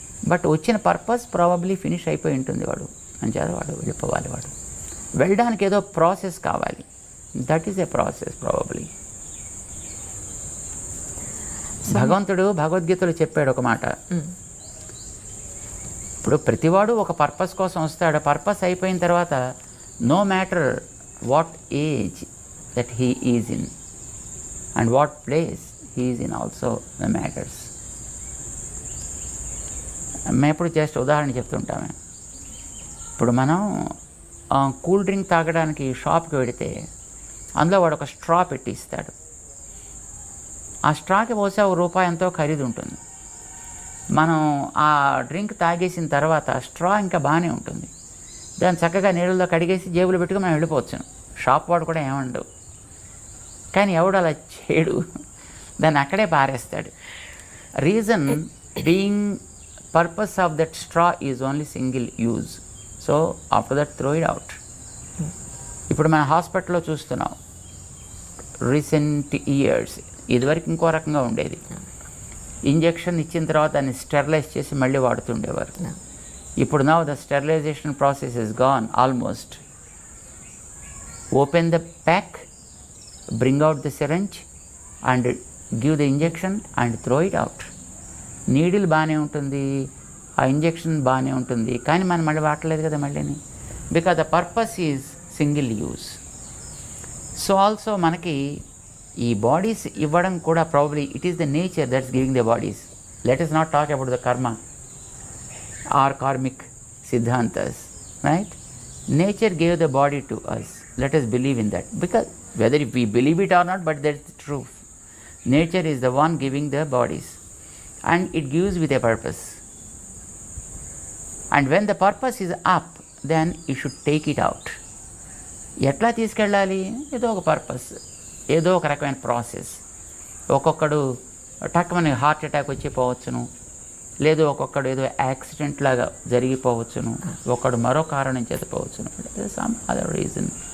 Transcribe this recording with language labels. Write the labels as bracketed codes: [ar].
[te] But వచ్చిన purpose probably finish అయిపోయి ఉంటుంది. వాడు అంచేత వాడు వెళ్ళిపోవాలి. వాడు వెళ్ళడానికి ఏదో ప్రాసెస్ కావాలి. [en] That is a process probably. [te] భగవంతుడు భగవద్గీతలో చెప్పాడు ఒక మాట. ఇప్పుడు ప్రతివాడు ఒక పర్పస్ కోసం వస్తాడు. పర్పస్ అయిపోయిన తర్వాత [en] no matter what age that he is in and what place he is in also matters. [te] మేము ఇప్పుడు జస్ట్ ఉదాహరణ చెప్తుంటామే. ఇప్పుడు మనం కూల్ డ్రింక్ తాగడానికి షాప్కి వెడితే అందులో వాడు ఒక స్ట్రా పెట్టి ఇస్తాడు. ఆ స్ట్రాకి బహుశా ₹1 ఎంతో ఖరీదు ఉంటుంది. మనం ఆ డ్రింక్ తాగేసిన తర్వాత ఆ స్ట్రా ఇంకా బాగానే ఉంటుంది. దాన్ని చక్కగా నీళ్ళలో కడిగేసి జేబులో పెట్టుకుని మనం వెళ్ళిపోవచ్చును. షాప్ వాడు కూడా ఏమండవు. కానీ ఎవడు అలా చేయడు, దాన్ని అక్కడే పారేస్తాడు. [en] Reason being purpose of that straw is only single use. So after that throw it out. [te] ఇప్పుడు మన హాస్పిటల్లో చూస్తున్నాం [en] Recent years. [te] ఇదివరకు ఇంకో రకంగా ఉండేది. ఇంజెక్షన్ ఇచ్చిన తర్వాత దాన్ని స్టెరిలైజ్ చేసి మళ్ళీ వాడుతుండేవారు. [en] ఇప్పుడు now the sterilization process is gone almost. Open the pack, bring out the syringe and give the injection and throw it out. [te] Needle బాగానే ఉంటుంది, ఆ ఇంజెక్షన్ బాగానే ఉంటుంది, కానీ మనం మళ్ళీ వాడలేదు కదా మళ్ళీని. [en] Because the purpose is single use. So also [te] మనకి ఈ బాడీస్ ఇవ్వడం కూడా [en] Probably it is the nature that's giving the bodies. Let us not talk about the karma or karmic siddhantas, right? Nature gave the body to us. Let us believe in that, because whether if we believe it or not, but that's the truth. Nature is the one giving the bodies and it gives with a purpose. And when the purpose is up, then you should take it out. [te] ఎట్లా తీసుకెళ్ళాలి? ఏదో ఒక purpose, ఏదో ఒక రకమైన process. ఒక్కొక్కడు టక్కుమని heart attack వచ్చి పోవచ్చును, లేదు ఒక్కొక్కడు ఏదో యాక్సిడెంట్ లాగా జరిగిపోవచ్చును, ఒకడు మరో కారణం చేత పోవచ్చును, [en] Some other reason.